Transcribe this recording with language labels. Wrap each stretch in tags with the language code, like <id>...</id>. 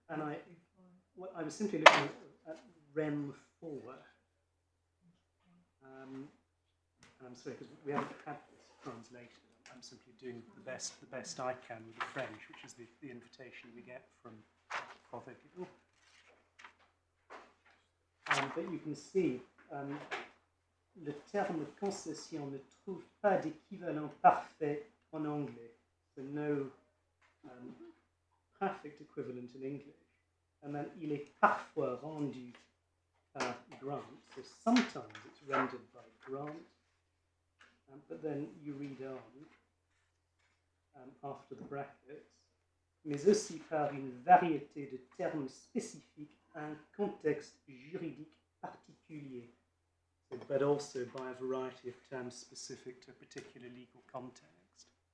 <en>And I was simply looking at rem 4. And I'm sorry, because we haven't had this translated. I'm simply doing the best I can with the French, which is the invitation we get from Father.</en> <fr>But you can see, le terme concession ne trouve pas d'équivalent parfait en anglais.</fr> <en>So no perfect equivalent in English.</en> <fr>And then il est parfois rendu par grant.</fr> <en>So sometimes it's rendered by grant. But then you read on, after the brackets, mais aussi par une variété de termes spécifiques à un contexte juridique particulier, but also by a variety of terms specific to a particular legal context.</en>